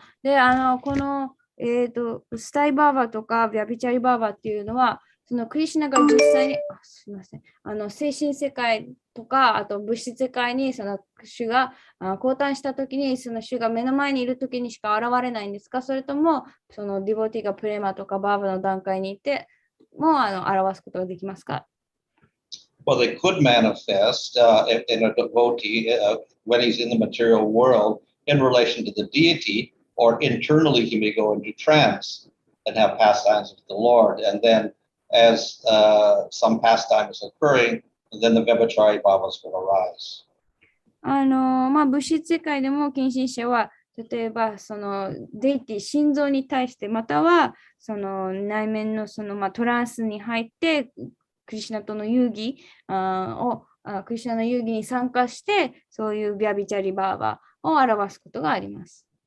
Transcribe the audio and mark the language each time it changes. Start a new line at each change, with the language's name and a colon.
Japanese: で、この、スタイバーバとかビャビチャリバーバっていうのは、そのクリシュナが実際に、すみません、精神世界とか、あと物質世界にその主が降誕したときに、その主が目の前にいるときにしか現れないんですか？それとも、そのディボティがプレマとかバーバの段階にいて、も表すことができますか？
English: Well, they could manifest in a devotee when he's in the material world in relation to the deity, or internally he may go into trance and have pastimes with the Lord. And then as some pastime is occurring, then the Vyabhichari bhavas will arise.
Japanese: 物質世界でも近親者は、例えばそのデイティ、心臓に対して、またはその内面のその、トランスに入って、クリシュナとの遊戯クリシュナの遊戯に参加して、そういうビャビチャリバーバを表すことがあります。